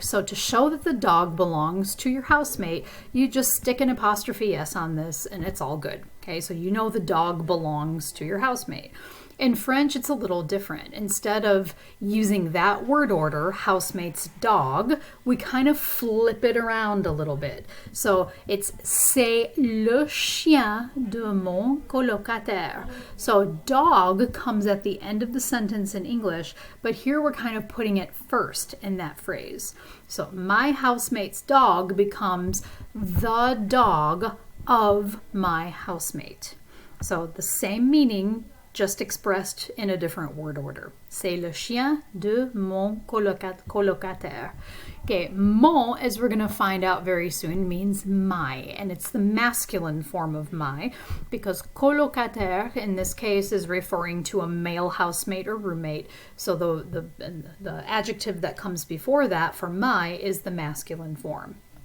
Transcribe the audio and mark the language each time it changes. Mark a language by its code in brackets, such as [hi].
[en] So to show that the dog belongs to your housemate, you just stick an apostrophe S on this and it's all good. Okay, so you know the dog belongs to your housemate. In French, it's a little different. Instead of using that word order, housemate's dog, we kind of flip it around a little bit. So it's [fr] c'est le chien de mon colocataire. [en] So dog comes at the end of the sentence in English, but here we're kind of putting it first in that phrase. So my housemate's dog becomes the dog of my housemate. So the same meaning, just expressed in a different word order. [fr] C'est le chien de mon colocataire. [en] Okay, mon, as we're going to find out very soon, means my, and it's the masculine form of my, because colocataire in this case is referring to a male housemate or roommate. So the adjective that comes before that for my is the masculine form.